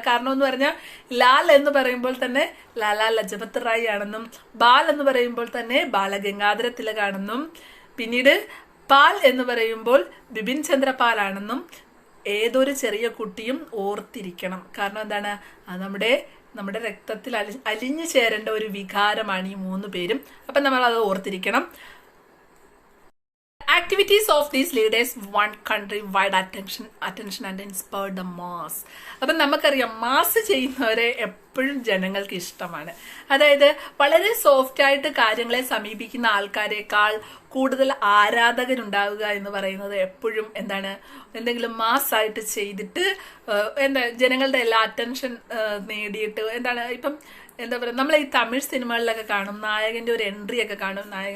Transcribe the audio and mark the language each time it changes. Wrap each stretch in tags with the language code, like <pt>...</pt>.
<ml>കാരണം എന്ന് പറഞ്ഞാൽ ലാൽ എന്ന് പറയുമ്പോൾ തന്നെ ലാലാ ലജ്പത് റായ് ആണെന്നും, ബാൽ എന്ന് പറയുമ്പോൾ തന്നെ ബാലഗംഗാധര തിലക് ആണെന്നും, പിന്നീട് പാൽ എന്ന് പറയുമ്പോൾ ബിപിൻ ചന്ദ്രപാൽ ആണെന്നും ഏതൊരു ചെറിയ കുട്ടിയും ഓർത്തിരിക്കണം. കാരണം എന്താണ്, അത് നമ്മുടെ രക്തത്തിൽ അലിഞ്ഞു ചേരേണ്ട ഒരു വികാരമാണ് ഈ 3 പേരും. അപ്പം നമ്മൾ അത് ഓർത്തിരിക്കണം.</ml> <en>Activities of these leaders won country-wide attention and inspired the mass.</en> <ml>അപ്പം നമുക്കറിയാം, മാസ് ചെയ്യുന്നവരെ എപ്പോഴും ജനങ്ങൾക്ക് ഇഷ്ടമാണ്. അതായത് വളരെ സോഫ്റ്റ് ആയിട്ട് കാര്യങ്ങളെ സമീപിക്കുന്ന ആൾക്കാരെക്കാൾ കൂടുതൽ ആരാധകരുണ്ടാവുക എന്ന് പറയുന്നത് എപ്പോഴും എന്തെങ്കിലും മാസ്സായിട്ട് ചെയ്തിട്ട് ജനങ്ങളുടെ എല്ലാ അറ്റൻഷൻ നേടിയിട്ട് ഇപ്പം നമ്മൾ ഈ തമിഴ് സിനിമകളിലൊക്കെ കാണും, നായകന്റെ ഒരു എൻട്രി ഒക്കെ കാണും.</ml>